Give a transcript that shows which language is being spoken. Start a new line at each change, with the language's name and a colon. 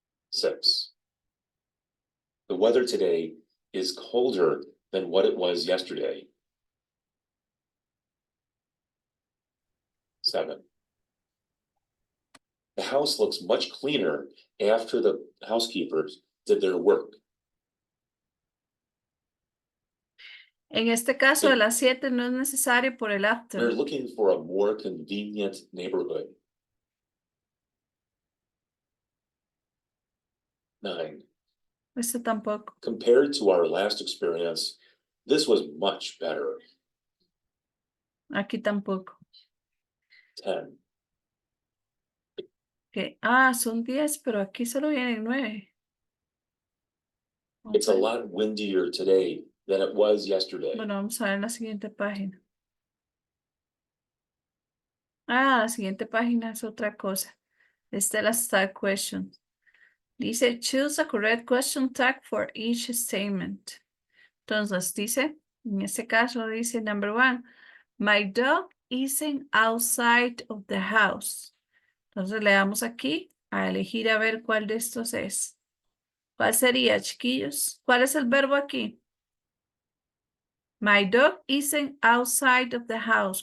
English: 6. The weather today is colder than what it was yesterday. 7. The house looks much cleaner after the housekeepers did their work.
Spanish: En este caso de las 7 no es necesario por el
English: We're after. looking for a more convenient neighborhood. 9.
Spanish: Este tampoco.
English: Compared to our last experience, this was much better.
Spanish: Aquí tampoco.
English: 10. Okay.
Spanish: Ah, son 10, pero aquí solo vienen 9.
English: It's a lot windier today than it was yesterday.
Spanish: Bueno, vamos a ver la siguiente página. Ah, la siguiente página es otra cosa. Esta es la start question. Dice,
English: choose a correct question tag for each statement.
Spanish: Entonces, dice, en este caso dice
English: number 1, my dog isn't outside of the house.
Spanish: Entonces le damos aquí a elegir a ver cuál de estos es. ¿Cuál sería, chiquillos? ¿Cuál es el verbo aquí?
English: My dog isn't outside of the house.